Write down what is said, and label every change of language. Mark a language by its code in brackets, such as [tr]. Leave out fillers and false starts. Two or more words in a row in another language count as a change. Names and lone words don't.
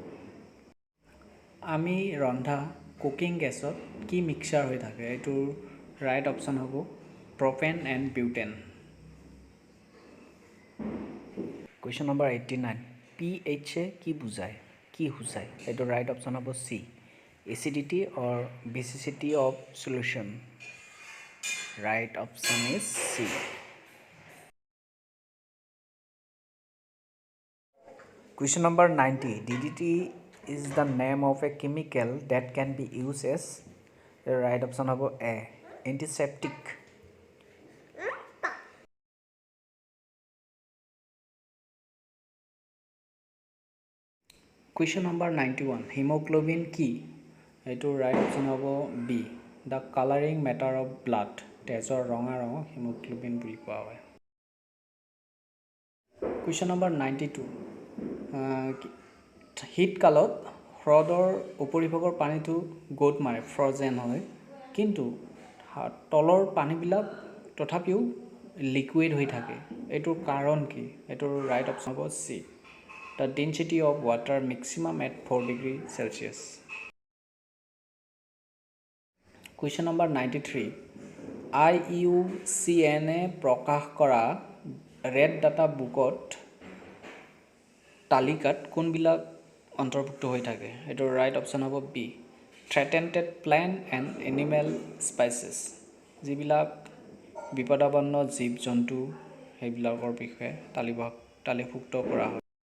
[as] আমি ৰন্ধা কুকিং গেছত কি মিক্সচাৰ হৈ থাকে এটো [en] right option [as] হ'ব [en] propane and butane. question number 89 [as] pH কি বুজায় কি সূচায় এইটো [en] right option [as] হ'ব [en] C acidity or basicity of solution. right option is C. Question number 90 DDT is the name of a chemical that can be used as the right option of A antiseptic. Question number 91 hemoglobin [as] কি এইটো [en] right option হ'ব B the coloring matter of blood [as] তেজৰ ৰঙা ৰঙ [en] hemoglobin [as] বুলি কোৱা হয়। [en] Question number 92 [as] শীত কালত হ্ৰদৰ উপৰিভাগৰ পানীটো গোট মাৰে ফ্ৰজেন হয় কিন্তু তলৰ পানীবিলাক তথাপিও লিকুইড হৈ থাকে এইটোৰ কাৰণ কি এইটোৰ [en] right option [as] হ'ব চি [en] the density of water maximum at 4 degree Celsius. Question number 93 [as] IUCN প্ৰকাশ কৰা [en] red data [as] বুকত তালিকাত কোনবিলাক অন্তৰ্ভুক্ত হৈ থাকে এইটো [en] right option [as] হ'ব [en] B threatened plant and animal species [as] যিবিলাক বিপদাপন্ন জীৱ জন্তু সেইবিলাকৰ বিষয়ে তালিকাভুক্ত কৰা হয়।